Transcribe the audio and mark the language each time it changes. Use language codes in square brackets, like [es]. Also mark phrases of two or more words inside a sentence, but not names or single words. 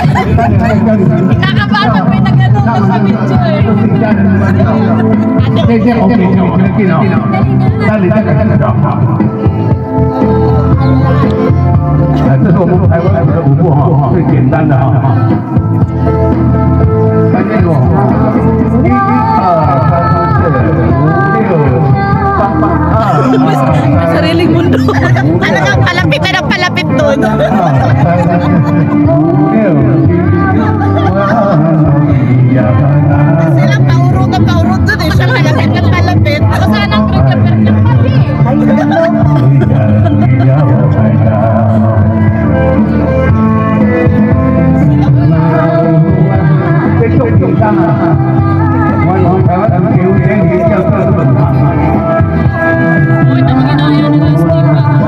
[tl] Nakakabahan pag may nag-ano sa video eh. [zh] 这是我们台湾的舞步哈，最简单的哈。看见我，1、2、3、4、5、6、7、8、9、10。 [tl] Sariling mundo. Talagang palapit na ng palapit doon. Silang paurot doon eh. Siya palapit ng palapit. Ako sana ang grab ng pati. Uy, naman ginaya na ng steam na.